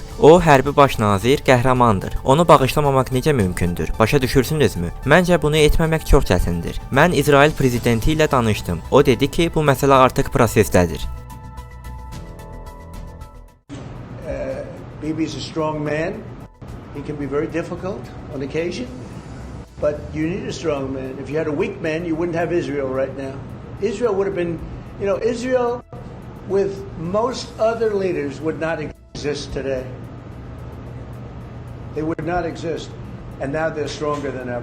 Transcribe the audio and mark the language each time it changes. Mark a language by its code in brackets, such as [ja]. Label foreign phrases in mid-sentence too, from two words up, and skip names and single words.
[az] O, hərbi baş nazir, qəhrəmandır. Onu bağışlamamaq necə mümkündür? Başa düşürsünüzmü? Məncə bunu etməmək çox çətindir. Mən İsrail prezidenti ilə danışdım. O dedi ki, bu məsələ artıq prosesdədir. [en] Bibi is a strong man. He can be very difficult on occasion, but you need a strong man. If you had a weak man, you wouldn't have Israel right now. Israel would have been, Israel with most other leaders would not exist today. They would not exist, and now they're stronger than ever.